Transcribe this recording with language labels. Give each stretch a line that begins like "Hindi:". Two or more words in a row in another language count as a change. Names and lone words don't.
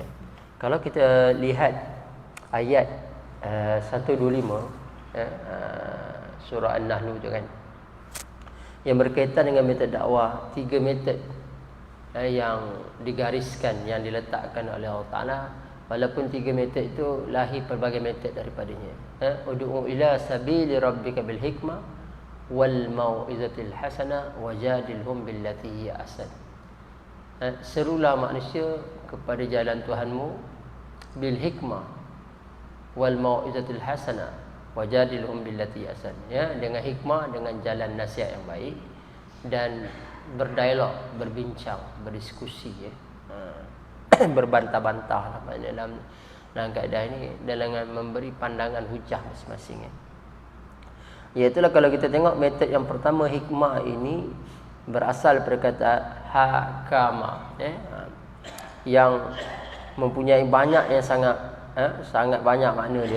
Malay: Kalau kita lihat ayat 125 surah An-Nahl tu kan, yang berkaitan dengan metod dakwah, 3 metod yang digariskan, yang diletakkan oleh Allah Ta'ala. Walaupun 3 metod itu lahir pelbagai metod daripadanya.
Arabic: ادع إلى سبيل ربك بالحكمة والموعظة الحسنة وجادلهم بالتي هي أحسن.
Malay: Serulah manusia kepada jalan Tuhanmu
Arabic: بالحكمة والموعظة الحسنة وجادلهم بالتي أحسن,
Malay: dengan hikmah, dengan jalan nasihat yang baik, dan berdialog, berbincang, berdiskusi, berbantah-bantah dalam keadaan ini, dengan memberi pandangan hujah masing-masing. Iaitulah kalau kita tengok metod yang pertama, hikmah ini berasal perkataan hakama, yang mempunyai banyak, yang sangat banyak makna dia.